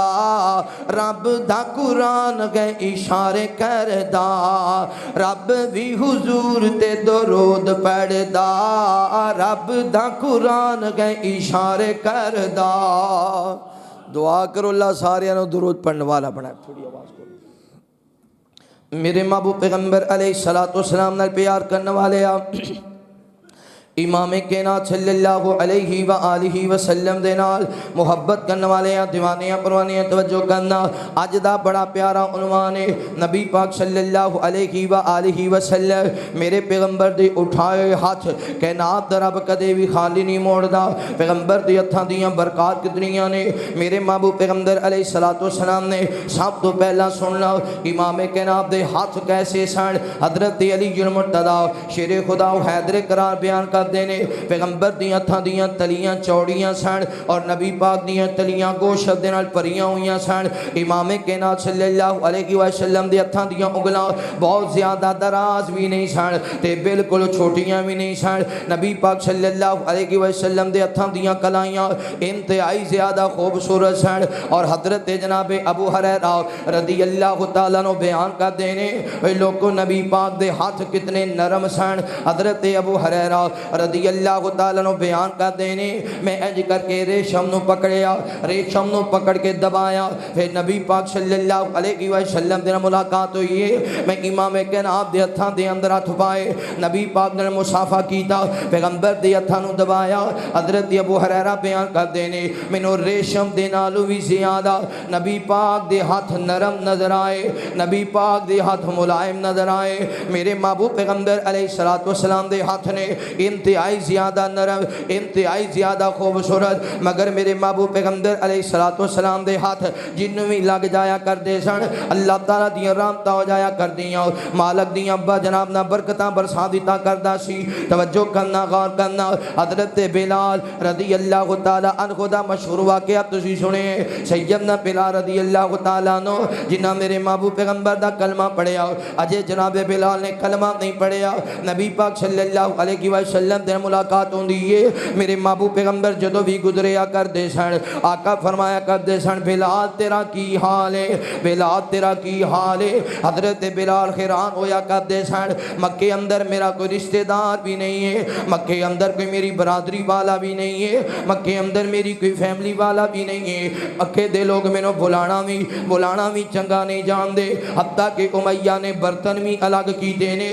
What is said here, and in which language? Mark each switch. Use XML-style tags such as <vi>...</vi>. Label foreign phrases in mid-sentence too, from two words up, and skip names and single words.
<pa>رب دا قرآن گئے اشارے کردا، رب بھی حضور تے درود پڑھدا، رب دا قرآن گئے اشارے کردا. دعا کرو اللہ ساریاں نوں درود پڑھنے والا بنائے. تھوڑی آواز کرو. میرے محبوب پیغمبر</pa> <ar>علیہ الصلاۃ والسلام</ar> <pa>نال پیار کرنے والے آ امام کائنات</pa> <ar>صلی اللہ علیہ و آلہ وسلم</ar> <pa>دے نال محبت کرنے والے آ دیوانے پروانے توجہ کرنا. اج دا بڑا پیارا عنوان ہے نبی پاک</pa> <ar>صلی اللہ علیہ و آلہ وسلم.</ar> <pa>میرے پیغمبر دے اٹھائے ہاتھ کائنات دا رب کدے بھی خالی نہیں موڑدا. پیغمبر دے ہتھاں دیاں برکت کتنیاں نے۔ میرے محبوب پیغمبر</pa> <ar>علیہ الصلاۃ والسلام</ar> <pa>نے سب تو پہلا سن لو امام کائنات دے ہاتھ کیسے سن. حضرت علی مرتضیٰ شیرِ خدا حیدر کرار بیان کر دینے. پیغمبر دی ہتھاں دیاں تلیاں چوڑیاں سن اور نبی پاک دیاں تلیاں گوشت دے نال بھریاں ہوئیاں سن. امام کائنات</pa> <ar>صلی اللہ علیہ وسلم</ar> <pa>دے ہتھاں دیاں انگلاں بہت زیادہ دراز بھی نہیں سن تے بالکل چھوٹیاں بھی نہیں سن. نبی پاک</pa> <ar>صلی اللہ علیہ وسلم</ar> <pa>دے ہتھاں دیاں کلائیاں انتہائی زیادہ خوبصورت سن. اور حضرت جناب ابو ہریرہ</pa> <ar>رضی اللہ تعالیٰ عنہ</ar> <pa>بیان کر دینے لوگوں نبی پاک دے ہاتھ کتنے نرم سن. حضرت ابو ہریرہ</pa> <ar>رضی اللہ تعالیٰ عنہ</ar> <pa>بیان کر دینے میں انج کرکے ریشم نوں پکڑیا، ریشم نوں پکڑ کے دبایا. پھر نبی پاک</pa> <ar>صلی اللہ علیہ وسلم</ar> <pa>دے نال ملاقات ہوئی ہے. میں امام کائنات دے ہتھاں دے اندر ہتھ پائے، نبی پاک نال مصافحہ کیتا، پیغمبر دے ہتھاں نوں دبایا. حضرت ابو ہریرہ بیان کر دینے مینوں ریشم دے نالوں بھی زیادہ نبی پاک دے ہاتھ نرم نظر آئے، نبی پاک دے ہاتھ ملائم نظر آئے. میرے محبوب پیغمبر</pa> <ar>علیہ الصلاۃ والسلام</ar> <pa>دے ہاتھ نے انتہائی زیادہ نرم، انتہائی زیادہ خوبصورت. مگر میرے محبوب پیغمبر</pa> <ar>علیہ الصلاۃ والسلام</ar> <pa>دے ہاتھ جنہوں بھی لگ جایا کرتے سن اللہ تعالیٰ دیاں رحمتاں ہو جایا کردیاں. مالک دیاں ابا جناب نا برکتاں برسا دتا کردا سی. توجہ کرنا، غور کرنا۔ حضرت بلال</pa> <ar>رضی اللہ تعالیٰ عنہ</ar> <pa>دا مشہور واقعہ تسیں سنے. سیدنا بلال</pa> <ar>رضی اللہ تعالیٰ عنہ</ar> <pa>جنہاں میرے محبوب پیغمبر دا کلمہ پڑھیا، اجے جناب بلال نے کلمہ نہیں پڑھیا. نبی پاک</pa> <ar>صلی اللہ علیہ وسلم</ar> <pa>دے ملاقات ہوندی ہے. میرے محبوب پیغمبر جدوں بھی گزریا کرتے سن آقا فرمایا کرتے سن بلال تیرا کی حال ہے، بلال تیرا کی حال ہے. حضرت بلال حیران ہویا کرتے سن مکے اندر میرا کوئی رشتہ دار بھی نہیں ہے، مکے اندر کوئی میری برادری والا بھی نہیں ہے، مکے اندر میری کوئی فیملی والا بھی نہیں ہے. مکے دے لوگ مینوں بلانا بھی چنگا نہیں جانتے. حتیٰ کہ امیہ نے برتن بھی الگ کیتے نے.</pa>